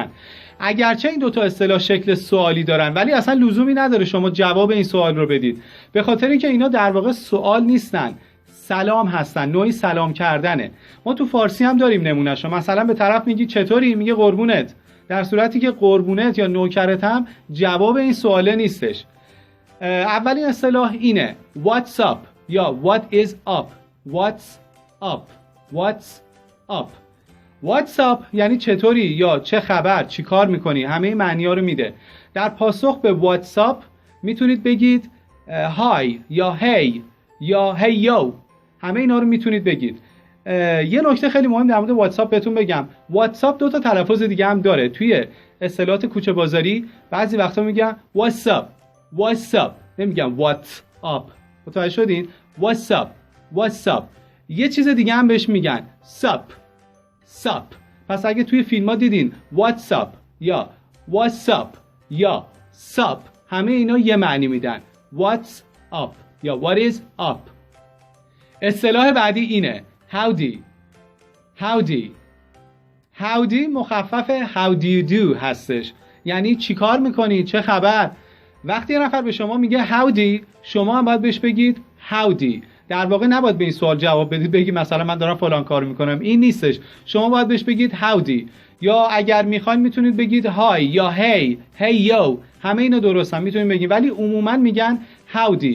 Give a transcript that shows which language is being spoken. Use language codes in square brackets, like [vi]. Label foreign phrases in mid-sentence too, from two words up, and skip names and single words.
[fa] اگرچه این دو تا اصطلاح شکل سوالی دارن ولی اصلا لزومی نداره شما جواب این سوال رو بدید، به خاطر اینکه اینا در واقع سوال نیستن، سلام هستن، نوعی سلام کردنه. ما تو فارسی هم داریم نمونهشو، مثلا به طرف میگی چطوری، میگه قربونت، در صورتی که قربونت یا نوکرت هم جواب این سواله نیستش. اولین اصطلاح اینه [en] what's up [fa] یا [en] what is up. What's up [fa] یعنی چطوری یا چه خبر، چی کار میکنی، همه معنی ها رو میده. در پاسخ به [en] what's up [fa] میتونید بگید hi یا hey یا [en] hey yo، [fa] همه اینا رو میتونید بگید. یه نکته خیلی مهم در مورد واتساپ بهتون بگم، واتساپ دو تا تلفظ دیگه هم داره. توی اصطلاحات کوچه بازاری بعضی وقتا میگن [en] what's up، [fa] نمیگن [en] what's up. [fa] متوجه شدین؟ [en] what's up. [fa] یه چیز دیگه هم بهش میگن sup. پس اگه توی فیلم ها دیدین [en] what's up [fa] یا [en] what's up [fa] یا sup، همه اینا یه معنی میدن، [en] what's up یا what is up. [fa] اصطلاح بعدی اینه howdy مخفف [en] how do you do [fa] هستش، یعنی چی کار میکنی، چه خبر. وقتی یه نفر به شما میگه howdy، شما هم باید بهش بگید howdy. در واقع نباید به این سوال جواب بدید بگید مثلا من دارم فلان کار میکنم، این نیستش. شما باید بهش بگید howdy، یا اگر میخواین میتونید بگید hi یا [en] hey yo، [fa] همه اینا درستن میتونید بگید، ولی عموما میگن howdy.